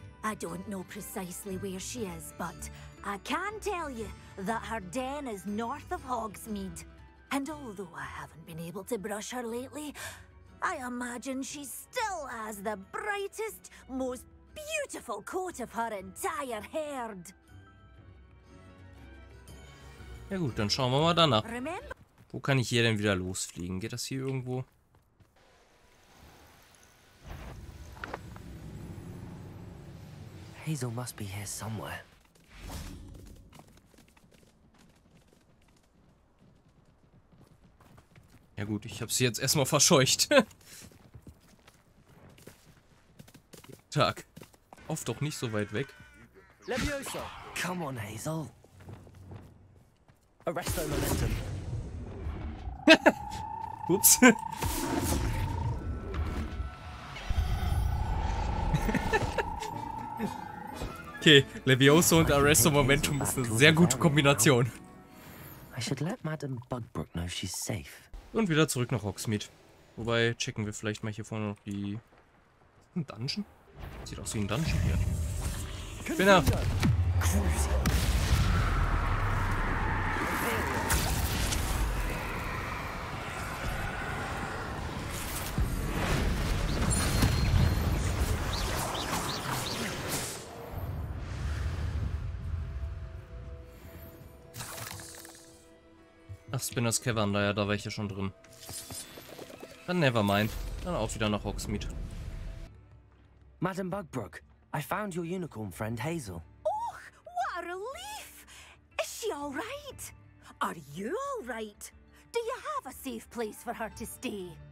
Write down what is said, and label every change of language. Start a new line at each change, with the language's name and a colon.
English: I don't know precisely where she is, but I can tell you that her den is north of Hogsmeade. And although I haven't been able to brush her lately, I imagine she still has the brightest, most beautiful coat of her entire herd.
German: Ja gut, dann schauen wir mal danach. Wo kann ich hier denn wieder losfliegen? Geht das hier irgendwo?
English: Hazel must be here somewhere.
German: Ja gut, ich habe sie jetzt erstmal verscheucht. Tag. Oft doch nicht so weit weg.
English: Leviosa! Come on, Hazel. Arresto momentum. Ups.
German: Okay, Leviosa und Arresto Momentum ist eine sehr gute Kombination.
English: I should let Madame Bugbrook know she's safe.
German: Und wieder zurück nach Hogsmeade. Wobei, checken wir vielleicht mal hier vorne noch die... Ein Dungeon? Sieht aus wie ein Dungeon hier. Spinner! Ach, Spinners Cavern, ja, da war ich ja schon drin. Dann nevermind. Dann auch wieder nach Hogsmeade.
English: Madam Bugbrook, I found your unicorn friend Hazel. Oh, what a relief! Is she all right? Are you all right? Do you have a safe place for her to stay?